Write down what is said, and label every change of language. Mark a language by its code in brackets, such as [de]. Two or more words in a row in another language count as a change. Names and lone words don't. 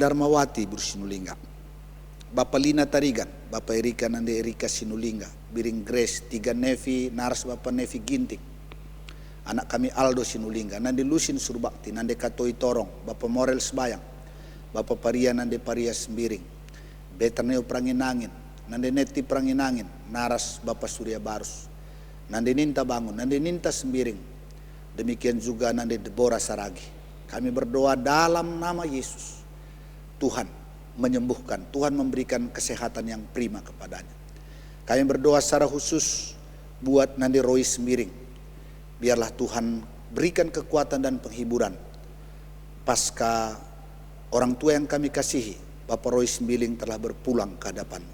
[id] Darmawati Bru Sinulingga, Bapak Lina Tarigan, Bapak Erika Nande Erika Sinulingga, Biring Grace, Tiga Nevi, Naras Bapak Nevi Ginting, anak kami Aldo Sinulingga, Nande Lusin Surbakti, Nande Katoi Torong, Bapak Morel Sebayang, Bapak Paria Nande Paria Sembiring, Beterneo Pranginangin, Nande Neti Pranginangin, Naras Bapak Surya Barus, Nande Ninta Bangun, Nande Ninta Sembiring, demikian juga Nande Deborah Saragi. Kami berdoa dalam nama Yesus, Tuhan menyembuhkan, Tuhan memberikan kesehatan yang prima kepadanya. Kami berdoa secara khusus buat Nande Roy Sembiring. Biarlah Tuhan berikan kekuatan dan penghiburan pasca orang tua yang kami kasihi, Bapak Roy Sembiring telah berpulang ke hadapan-Mu.